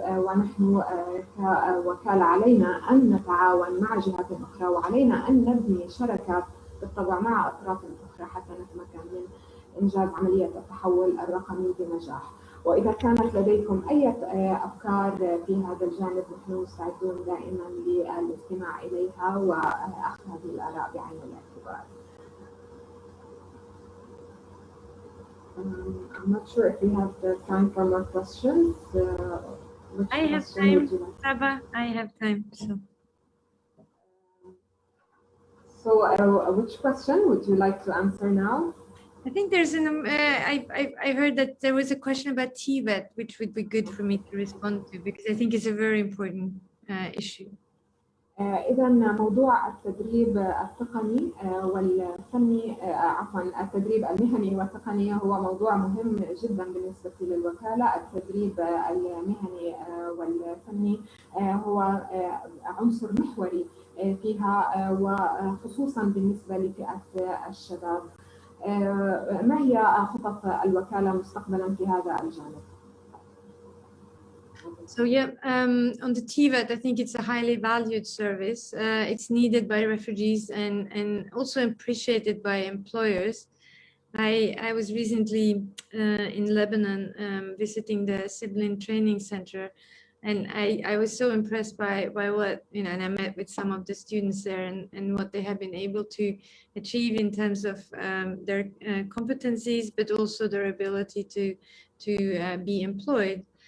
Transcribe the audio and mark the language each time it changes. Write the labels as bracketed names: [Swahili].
[Arabic] ونحن كوكالة علينا أن نتعاون مع جهات أخرى، وعلينا أن نبني شراكات بالطبع مع أطراف أخرى حتى نتمكن من إنجاز عملية التحول الرقمي بنجاح. وإذا كانت لديكم أي أفكار في هذا الجانب نحن مستعدون دائما للاستماع إليها وأخذ هذه الآراء بعين الاعتبار. [English] I'm not sure if we have the time for more questions. I have time, Saba. I have time. So which question would you like to answer now? I think there's I heard that there was a question about TVET, which would be good for me to respond to, because I think it's a very important issue. [Arabic] إذا موضوع التدريب التقني والفني، عفوا التدريب المهني والتقني هو موضوع مهم جدا بالنسبة للوكالة. التدريب المهني والفني هو عنصر محوري فيها، وخصوصا بالنسبة لفئة الشباب. ما هي خطط الوكالة مستقبلا في هذا الجانب؟ [English] So yeah, on the TVET, I think it's a highly valued service. It's needed by refugees and also appreciated by employers. I was recently in Lebanon visiting the Sibling Training Center, and I was so impressed by what, and I met with some of the students there and what they have been able to achieve in terms of their competencies, but also their ability to be employed.